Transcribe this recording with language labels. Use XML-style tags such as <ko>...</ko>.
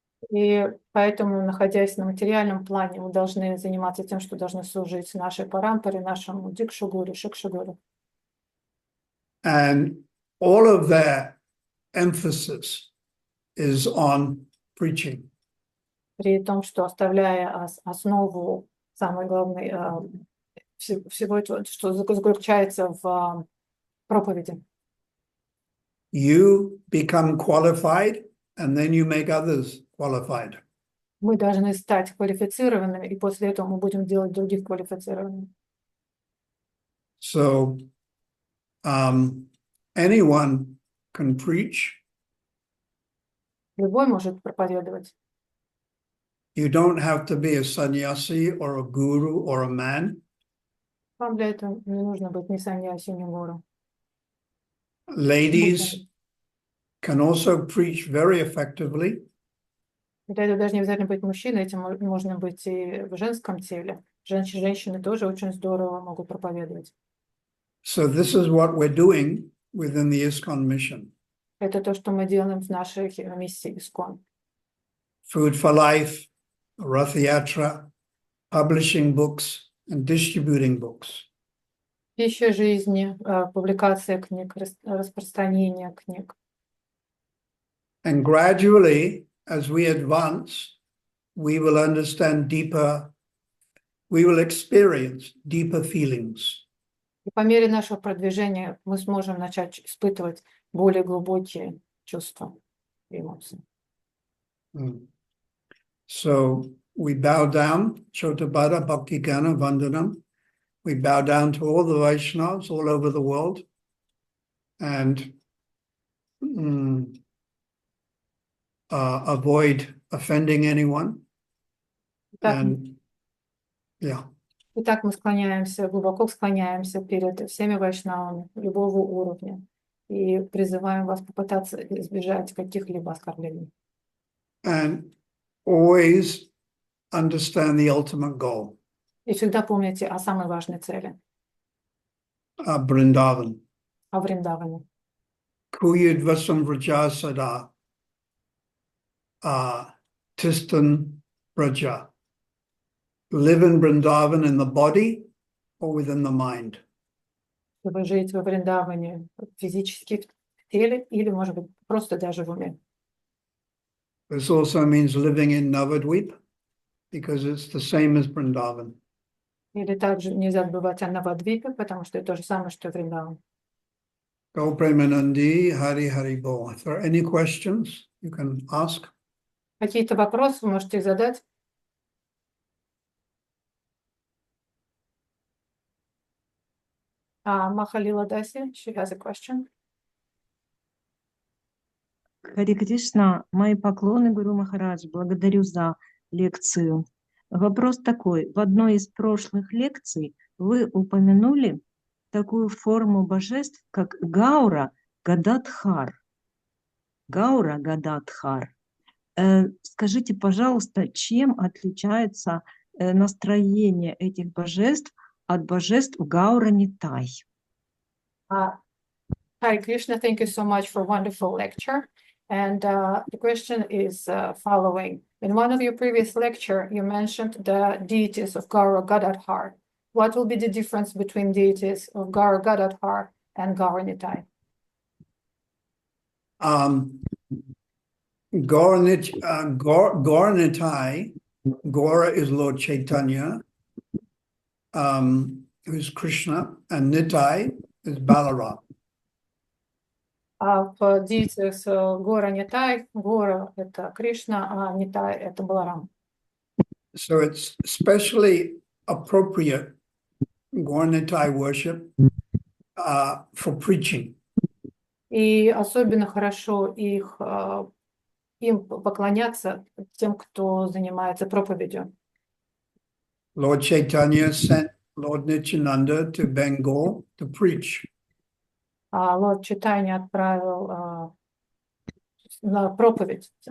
<ru>И поэтому, находясь на материальном плане, мы должны заниматься тем, что должны служить нашей парампаре, нашему Дикшагуру, Шикшагуру.</ru> <en>And all of their emphasis is on preaching.</en> <ru>При том, что оставляя основу, самое главное, всего этого, что заключается в проповеди.</ru> <en>You become qualified, and then you make others qualified.</en> <ru>Мы должны стать квалифицированными, и после этого мы будем делать других квалифицированными.</ru> <en>So anyone can preach.</en> <ru>Любой может проповедовать.</ru> <en>You don't have to be a sannyasi or a guru or a man.</en> <ru>Вам для этого не нужно быть ни саньяси, ни гуру.</ru> <en>Ladies can also preach very effectively.</en> <ru>Для этого даже не обязательно быть мужчиной, этим можно быть и в женском теле. Женщины тоже очень здорово могут проповедовать.</ru> <en>So this is what we're doing within the ISKCON mission.</en> <ru>Это то, что мы делаем в нашей миссии ISKCON.</ru> <en>Food for Life, Rath Yatra, publishing books and distributing books.</en> <ru>Пища жизни, публикация книг, распространение книг.</ru> <en>And gradually, as we advance, we will understand deeper, we will experience deeper feelings.</en> <ru>И по мере нашего продвижения мы сможем начать испытывать более глубокие чувства и эмоции.</ru> <en>So we bow down, Chotabada Bhakti Gana Vandanam. We bow down to all the Vaishnavas all over the world and avoid offending anyone. And yeah.</en> <ru>Итак, мы склоняемся, глубоко склоняемся перед всеми вайшнавами любого уровня и призываем вас попытаться избежать каких-либо оскорблений.</ru> <en>And always understand the ultimate goal.</en> <ru>И всегда помните о самой важной цели.</ru> <en>Vrindavan.</en> <ru>О Вриндаване.</ru> <sa>Kuyud vasam vraja sada tistan vraja.</sa> <en>Live in Vrindavan in the body or within the mind.</en> <ru>Чтобы жить во Вриндаване физически в теле или, может быть, просто даже в уме.</ru> <en>This also means living in Navadvip because it's the same as Vrindavan.</en> <ru>Или также нельзя забывать о Навадвипе, потому что это то же самое, что и Вриндаван.</ru> <bn>Go Premanandi, Hari Hari Bo.</bn> <en>If there are any questions, you can ask.</en> <ru>Какие-то вопросы вы можете их задать?</ru> <en>Махалила Даси, she has a question.</en> <ru>Харе Кришна, мои поклоны, Гуру Махарадж, благодарю за лекцию. Вопрос такой. В одной из прошлых лекций вы упомянули такую форму божеств, как Гаура Гададхар. Гаура Гададхар. Скажите, пожалуйста, чем отличается настроение этих божеств от божеств Гаура Нитай?</ru> <en>Hare Krishna, thank you so much for a wonderful lecture. And the question is following. In one of your previous lecture, you mentioned the deities of Gaura Gadadhar. What will be the difference between deities of Gaura Gadadhar and Gaura Nitai? Gaura Nitai, Gaura is Lord Chaitanya, who's Krishna, and Nitai is Balaram.</en> <ru>В деятелях Гора Нитай, Гора — это Кришна, а Нитай — это Баларам.</ru> <en>So it's especially appropriate Gaura Nitai worship for preaching.</en> <ru>И особенно хорошо им поклоняться тем, кто занимается проповедью.</ru> <en>Lord Chaitanya sent Lord Nityananda to Bengal to preach.</en> <ru>Лорд Чайтанья отправился на проповедь.</ru>